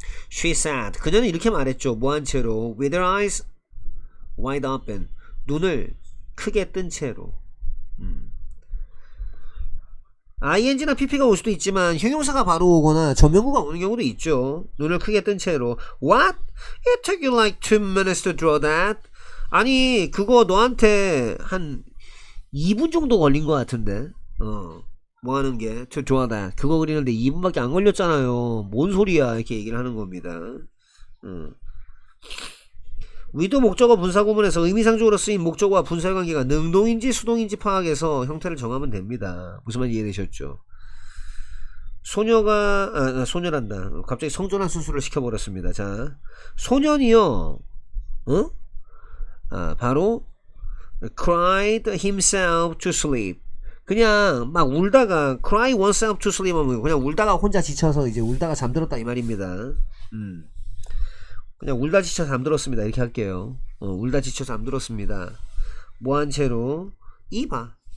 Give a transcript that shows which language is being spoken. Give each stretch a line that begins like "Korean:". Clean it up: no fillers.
English: She said.
Korean: 그녀는 이렇게 말했죠. 뭐한 채로?
English: With her eyes wide open.
Korean: 눈을 크게 뜬 채로. ing나 pp가 올 수도 있지만 형용사가 바로 오거나 전명구가 오는 경우도 있죠. 눈을 크게 뜬 채로.
English: What? It took you like 2 minutes to draw that?
Korean: 아니 그거 너한테 한 2분 정도 걸린 것 같은데. 뭐 하는 게
English: to draw that.
Korean: 그거 그리는데 2분밖에 안 걸렸잖아요. 뭔 소리야. 이렇게 얘기를 하는 겁니다. 위도 목적어 분사구문에서 의미상적으로 쓰인 목적어와 분사의 관계가 능동인지 수동인지 파악해서 형태를 정하면 됩니다. 무슨 말인지 이해되셨죠? 소녀란다. 갑자기 성전환 수술을 시켜버렸습니다. 자, 소년이요.
English: 바로 cried himself to sleep.
Korean: 그냥 막 울다가
English: cry oneself to sleep
Korean: 하면 그냥 울다가 혼자 지쳐서 이제 울다가 잠들었다 이 말입니다. 그냥 울다 지쳐 잠들었습니다. 이렇게 할게요. 울다 지쳐 잠들었습니다. 뭐한 채로? 이봐.